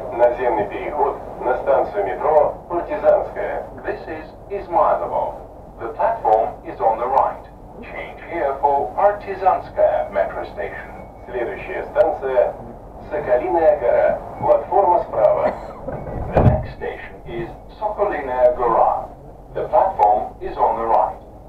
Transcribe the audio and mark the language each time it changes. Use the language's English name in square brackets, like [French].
[Russian] Наземный переход на станцию метро Партизанская. [English] This is Измайлово. The platform is on the right. Change here for Partizanskaya metro station. [Russian] Следующая станция Соколиная гора. Платформа справа. [English] The next station is Sokolinaia Gora. The platform is on the right.